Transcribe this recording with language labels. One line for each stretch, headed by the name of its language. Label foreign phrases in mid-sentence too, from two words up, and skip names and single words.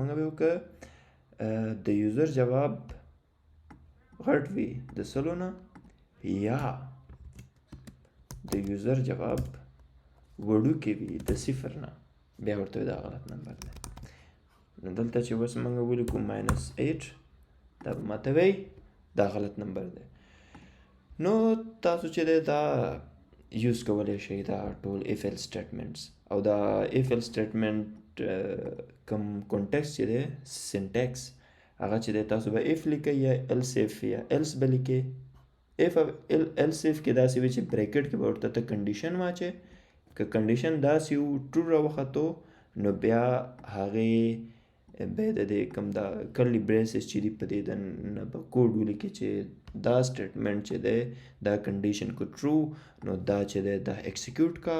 Pashto: موږ به وکړه د یوزر جواب غټ وي د سلو نه یا د یوزر جواب وړوکی وي د صفر نه، بیا ورته دا غلط نمبر دی. نو دلته چې اوس موږ ولیکو -8 دا به ماته وایي دا غلط نمبر دی. نو تاسو چې دی دا یوز کولی شئ دا ټول
English: if else statements
Pashto: او دا
English: if else statement
Pashto: کوم کونټیکس چې دی سینټیکس هغه چې دی تاسو به if لیکئ یا
English: else if
Pashto: یا else به لیکئ.
English: if else if
Pashto: کې داسې وي چې بریکټ کې به ورته ته کنډیشن واچې، که کنډیشن داسې و ټرو راوختو نو بیا هغې به د دې کوم دا
English: curly braces
Pashto: چې دي په دې دننه به کوډ ولیکي چې دا سټیټمنټ چې دی دا کنډیشن کو ټرو نو دا چې دی دا ایکسیکیوټ کا.